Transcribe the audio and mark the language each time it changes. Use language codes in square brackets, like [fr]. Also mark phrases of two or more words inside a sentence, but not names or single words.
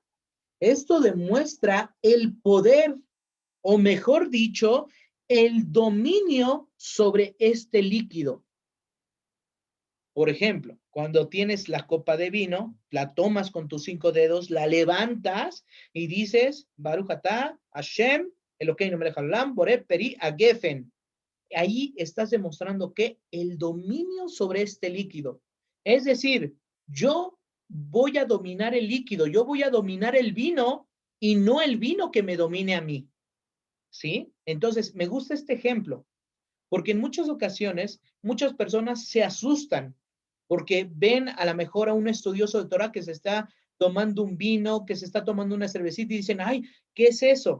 [es] Esto demuestra el poder, o mejor dicho, el dominio sobre este líquido. Por ejemplo, cuando tienes la copa de vino, la tomas con tus 5 dedos, la levantas y dices, [he] ברוך אתה, ה', אלוקינו מלך העולם, בורא פרי הגפן. [es] Ahí estás demostrando que el dominio sobre este líquido. Es decir, yo voy a dominar el líquido, yo voy a dominar el vino y no el vino que me domine a mí. ¿Sí? Entonces, me gusta este ejemplo, porque en muchas ocasiones muchas personas se asustan porque ven a lo mejor a un estudioso de Torah que se está tomando un vino, que se está tomando una cervecita y dicen, ay, ¿qué es eso?